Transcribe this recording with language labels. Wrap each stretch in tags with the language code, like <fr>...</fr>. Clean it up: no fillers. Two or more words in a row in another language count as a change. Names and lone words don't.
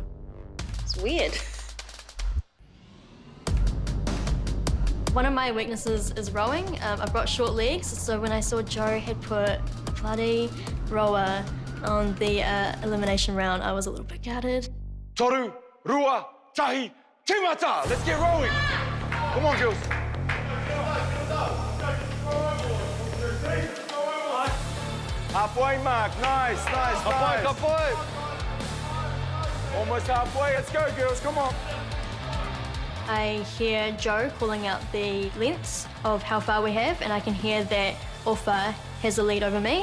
<en>It's weird. One of my weaknesses is rowing. I've got short legs, so when I saw Joe had put a bloody rower on the elimination round, I was a little bit gutted.</en> <mi>Toru, rua, tahi, timata.</mi> <en>Let's get rowing. Come on, girls. Halfway mark, nice. Halfway. Almost halfway, let's go, girls, come on. I hear Joe calling out the lengths of how far we have, and I can hear that Offa has a lead over me.</en>